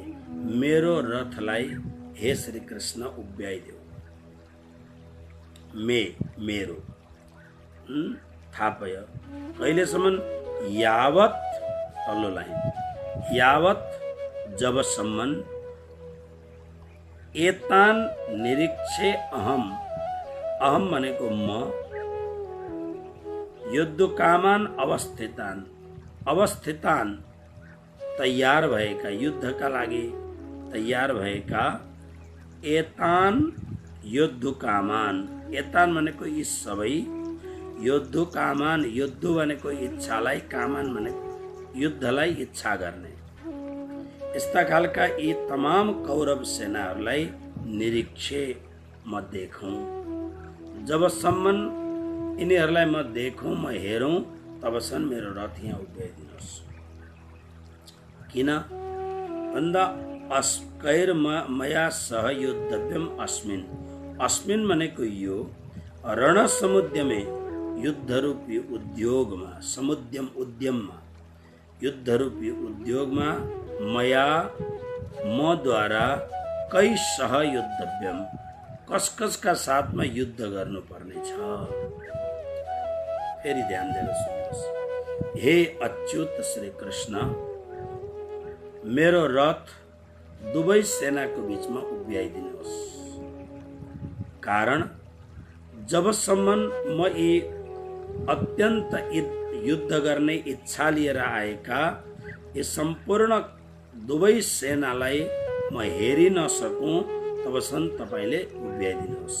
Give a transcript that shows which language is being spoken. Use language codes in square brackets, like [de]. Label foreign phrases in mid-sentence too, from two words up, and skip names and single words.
[ne] मेरो रथलाई हे श्री कृष्ण उभ्याइदेऊ। मेरो थापय, कहिलेसम्म? [sa] यावत, [ne] तल्लो लाइन, [sa] यावत जबसम्म एतान निरीक्षे अहम, अहम [ne] भनेको म, [sa] युद्धकामान अवस्थितान, अवस्थितान [ne] तयार भएका, युद्धका लागि तयार भएका, [sa] एतान युद्धकामान, [ne] एतान भनेको यी सबै, युद्धकामान, युद्ध भनेको इच्छालाई, कामान भनेको युद्धलाई इच्छा गर्ने, यस्ता खालका यी तमाम कौरव सेनाहरूलाई निरीक्षे म देखौँ। जबसम्म यिनीहरूलाई म देखौँ, म हेरौँ, तबसम्म मेरो रथ यहाँ उभ्याइदिनुहोस्। किन भन्दा [sa] अस्कैर मया सह युद्धव्यम अस्मिन्, अस्मिन् [ne] भनेको यो रणसमुद्यमे, युद्धरूपी उद्योगमा, समुद्यम उद्यममा, युद्धरूपी उद्योगमा मया मद्वारा [sa] कै सह युद्धव्यम, [ne] कसकसका साथमा युद्ध गर्नुपर्ने छ। फेरि ध्यान दिएर सुन्नुहोस्। हे अच्युत श्री कृष्ण, मेरो रथ दुवै सेनाको बीचमा उभ्याइदिनुहोस्। कारण जबसम्म म यी अत्यन्त युद्ध गर्ने इच्छा लिएर आएका यी सम्पूर्ण दुवै सेनालाई म हेरि नसकूँ, तबसम्म तपाईँले उभ्याइदिनुहोस्।